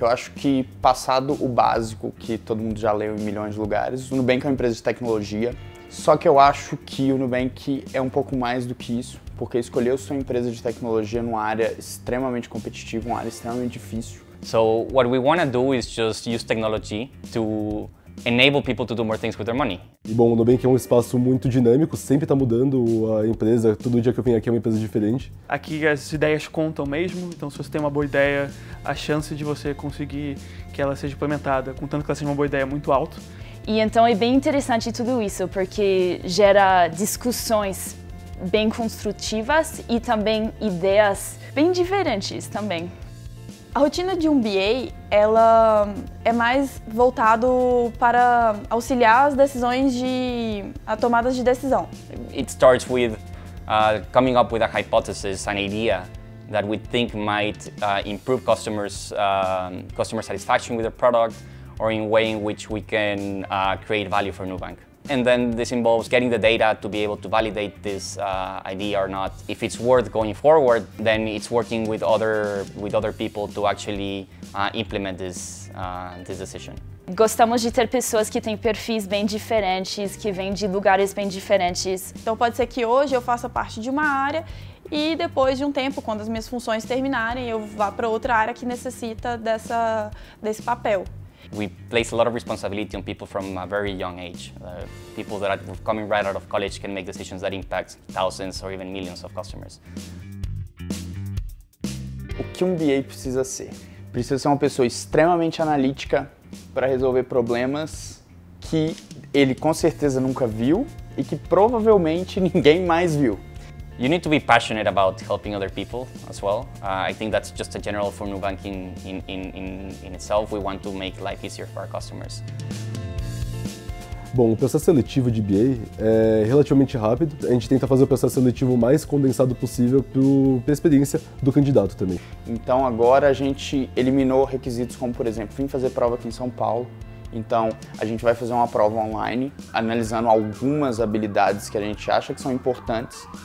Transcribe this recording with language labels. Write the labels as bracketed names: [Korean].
[Portuguese] Eu acho que, passado o básico, que todo mundo já leu em milhões de lugares, o Nubank é uma empresa de tecnologia, só que eu acho que o Nubank é um pouco mais do que isso, porque escolheu sua empresa de tecnologia numa área extremamente competitiva, uma área extremamente difícil. [English] So what we want to do is just use technology to enable people to do more things with their money. [Portuguese] E bom, o Nubank é um espaço muito dinâmico, sempre está mudando a empresa, todo dia que eu venho aqui é uma empresa diferente. Aqui as ideias contam mesmo, então se você tem uma boa ideia, a chance de você conseguir que ela seja implementada, contanto que ela seja uma boa ideia, é muito alto. E então é bem interessante tudo isso, porque gera discussões bem construtivas e também ideias bem diferentes também. A rotina de um BA, ela é mais voltado para auxiliar as decisões a tomadas de decisão. [English] It starts with coming up with a hypothesis, an idea that we think might improve customers' satisfaction with the product, or in a way in which we can create value for Nubank. And then this involves getting the data to be able to validate this idea or not. If it's worth going forward, then it's working with other people to actually implement this decision. [Portuguese] Gostamos de ter pessoas que têm perfis bem diferentes, que vêm de lugares bem diferentes. Então pode ser que hoje eu faça parte de uma área e depois de um tempo, quando as minhas funções terminarem, eu vá para outra área que necessita desse papel. [English] We place a lot of responsibility on people from a very young age. People that are coming right out of college can make decisions that impact thousands or even millions of customers. [Portuguese] O que um BA precisa ser? Precisa ser uma pessoa extremamente analítica para resolver problemas que ele com certeza nunca viu e que provavelmente ninguém mais viu. [English] You need to be passionate about helping other people as well. I think that's just a general for Nubank in itself. We want to make life easier for our customers. [Portuguese] Bom, o processo seletivo de BA é relativamente rápido. A gente tenta fazer o processo seletivo o mais condensado possível para a experiência do candidato também. Então agora a gente eliminou requisitos como, por exemplo, vim fazer prova aqui em São Paulo. Então a gente vai fazer uma prova online, analisando algumas habilidades que a gente acha que são importantes.